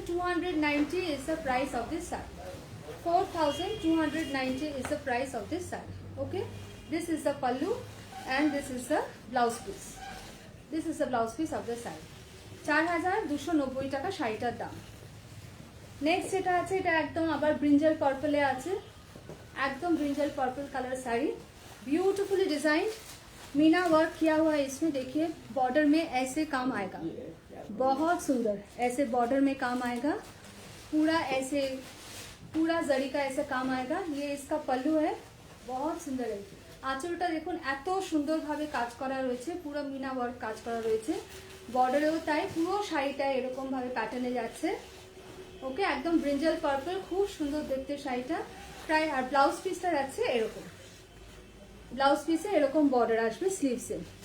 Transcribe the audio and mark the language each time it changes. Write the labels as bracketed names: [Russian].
[English] 4290 is the price of this saree. 4290 is the price of this saree. Okay, this is the pallu and this is the blouse piece. This is the blouse piece of the saree. [Bangla] 4290 টাকা শাড়িটার দাম। Next যেটা আছে, এটা একদম আবার brinjal পার্পলে আছে, [Hindi] एकदम brinjal purple colour sari, beautifully design, Meena work किया हुआ है इसमें। देखिए बॉर्डर में ऐसे काम आएगा, बहुत सुंदर ऐसे बॉर्डर में काम आएगा, पूरा ऐसे पूरा जरी का ऐसे काम आएगा। ये इसका पल्लू है, बहुत सुंदर है। [Bangla] आँचलটা দেখুন এত সুন্দরভাবে কাজ করা রয়েছে, পুরো মিনা ওয়ার্ক কাজ করা রয়েছে। বর্ডারেও তাই, পুরো শাড়িটা এরকম ভাবে প্যাটার্নে যাচ্ছে। ওকে, একদম ব্রিঞ্জাল পার্পল, খুব সুন্দর দেখতে শাড়িটা প্রায়। আর ব্লাউজ পিসটা যাচ্ছে এরকম, ব্লাউজ পিসে এরকম বর্ডার আসবে স্লিভসে।